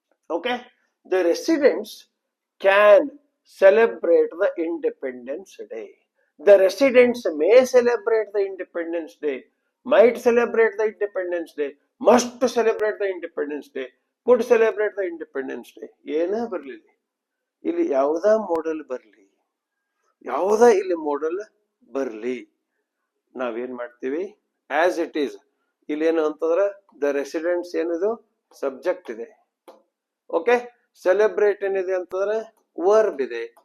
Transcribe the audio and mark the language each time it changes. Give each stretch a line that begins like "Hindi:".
English: Okay, the residents can celebrate the Independence Day. The residents may celebrate the Independence Day, might celebrate the Independence Day, must celebrate the Independence Day, could celebrate the Independence Day.
Kannada: ಏನ ಬರ್ಲಿ, ಇಲ್ಲಿ ಯಾವುದ model ಬರ್ಲಿ, ಯಾವುದ ಇಲ್ಲಿ model ಬರ್ಲಿ, ನಾವೇನ್ ಮಾಡ್ತೀವಿ
English: As it is.
Kannada: ಇಲ್ಲಿ ಏನು ಅಂತಂದ್ರ ದ ರೆಸಿಡೆಂಟ್ಸ್ ಏನಿದು ಸಬ್ಜೆಕ್ಟ್ ಇದೆ. ಓಕೆ, ಸೆಲೆಬ್ರೇಟ್ ಏನಿದೆ ಅಂತಂದ್ರೆ ವರ್ಬ್ ಇದೆ.